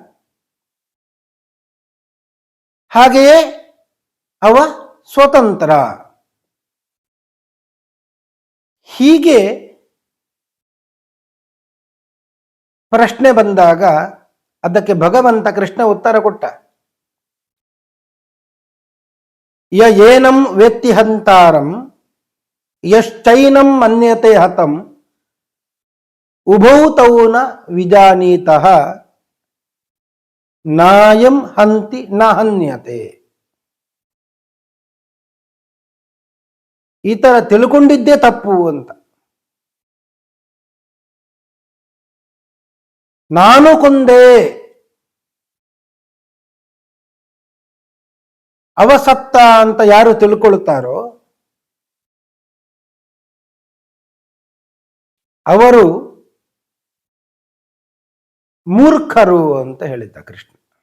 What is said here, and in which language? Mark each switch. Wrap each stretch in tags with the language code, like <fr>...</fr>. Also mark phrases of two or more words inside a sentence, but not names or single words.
<kn>ಹಾಗೆಯೇ ಅವ ಸ್ವತಂತ್ರ. ಹೀಗೆ ಪ್ರಶ್ನೆ ಬಂದಾಗ ಅದಕ್ಕೆ ಭಗವಂತ ಕೃಷ್ಣ ಉತ್ತರ ಕೊಟ್ಟ.</kn> <sa>ಯ ಏನಂ ವೇತ್ತಿ ಹಂತಾರಂ ಯಶ್ಚೈನಂ ಮನ್ಯತೆ ಹತಂ ಉಭೌ ತೌ ನ ವಿಜಾನೀತಃ ನಾಯಂ ಹಂತಿ ನ ಹನ್ಯತೆ.</sa> <kn>ಈ ತರ ತಿಳ್ಕೊಂಡಿದ್ದೇ ತಪ್ಪು ಅಂತ. ನಾನು ಕೊಂದೆ, ಅವಸತ್ತ ಅಂತ ಯಾರು ತಿಳ್ಕೊಳ್ತಾರೋ ಅವರು ಮೂರ್ಖರು ಅಂತ ಹೇಳಿದ್ದ ಕೃಷ್ಣ.</kn>